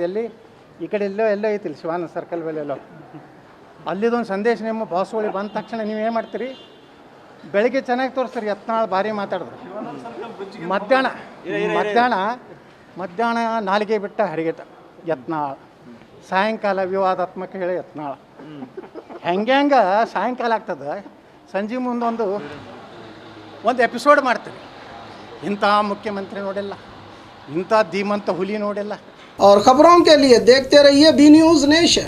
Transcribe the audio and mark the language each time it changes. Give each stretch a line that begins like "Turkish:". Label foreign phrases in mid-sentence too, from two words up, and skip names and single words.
Kannada: ಎಲ್ಲಿ ಈ ಕಡೆ ಎಲ್ಲೋ ಐತಿಲ್ಲ ಶಿವಾನಂದ ಸರ್ಕಲ್ ಮೇಲೆ ಎಲ್ಲೋ, ಅಲ್ಲಿದೊಂದು ಸಂದೇಶ ನಿಮ್ಮ ಬಾಸುಗಳಿಗೆ ಬಂದ ತಕ್ಷಣ ನೀವು ಏನು ಮಾಡ್ತೀರಿ, ಬೆಳಿಗ್ಗೆ ಚೆನ್ನಾಗಿ ತೋರಿಸ್ರಿ ಯತ್ನಾಳ್ ಭಾರಿ ಮಾತಾಡಿದ್ರು, ಮಧ್ಯಾಹ್ನ ನಾಲಿಗೆ ಬಿಟ್ಟ ಹರಿಗೆಟ ಯತ್ನಾಳ್, ಸಾಯಂಕಾಲ ವಿವಾದಾತ್ಮಕ ಹೇಳಿ ಯತ್ನಾಳ್, ಹೆಂಗೆ ಸಾಯಂಕಾಲ ಆಗ್ತದೆ, ಸಂಜೆ ಮುಂದೊಂದು ಎಪಿಸೋಡ್ ಮಾಡ್ತೀವಿ. ಇಂಥ ಮುಖ್ಯಮಂತ್ರಿ ನೋಡಿಲ್ಲ, ಇಂಥ ಧೀಮಂತ ಹುಲಿ ನೋಡಿಲ್ಲ.
Hindi: और खबरों के लिए देखते रहिए बी न्यूज़ नेशन।